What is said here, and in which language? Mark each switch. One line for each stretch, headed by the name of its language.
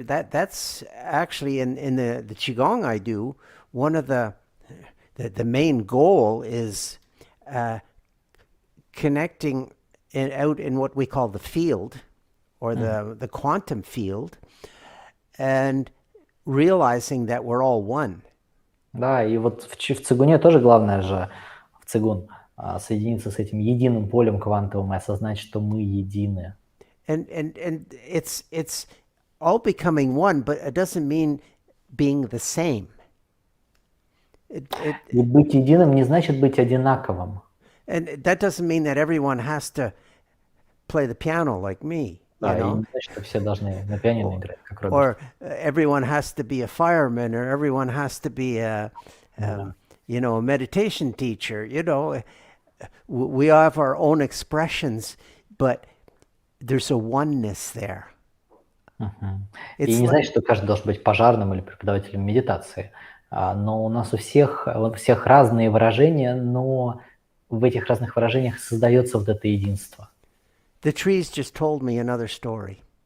English: That's actually in the Qigong I do, one of the main goal is connecting out in what we call the field or the quantum field and realizing that we're all one.
Russian: Да, и вот в цигуне тоже главное же, в цигун, соединиться с этим единым полем квантовым и осознать, что мы едины.
English: And it's all becoming one, but it doesn't mean being the same.
Russian: И быть единым не значит быть одинаковым.
English: And that doesn't mean that everyone has to play the piano like me.
Russian: Да,
English: You
Russian: и
English: know?
Russian: не значит, что все должны на пианино играть, как Роберт.
English: Or everyone has to be a fireman, or everyone has to be a meditation teacher. You know, we have our own expressions, but there's a oneness there.
Russian: И не значит, что каждый должен быть пожарным или преподавателем медитации. Но у нас у всех разные выражения, но в этих разных выражениях создается вот это единство.
English: The trees just told me another story.